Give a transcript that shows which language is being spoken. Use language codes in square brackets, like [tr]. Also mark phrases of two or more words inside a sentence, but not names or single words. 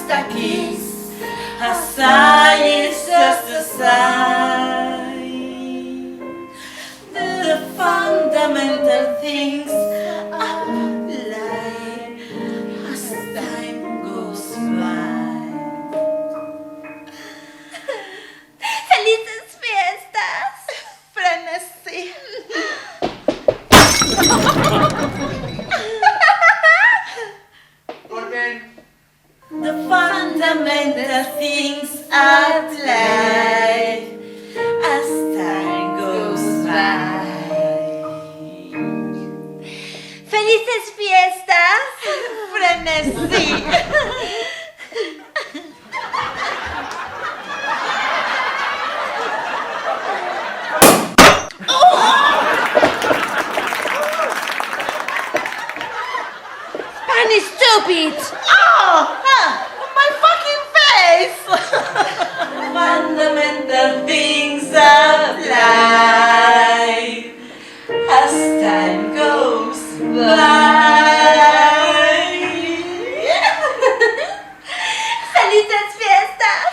[en] kiss. A sigh is just a sigh. The fundamental things apply as time goes by. [es] ¡Felices fiestas! Frenesí. [en] The fundamental things apply as time goes by. [es] ¡Felices fiestas! Frenesí. [en] Spanish stupid! My fucking face! Fundamental things apply as time goes by. [es] ¡Felices fiestas!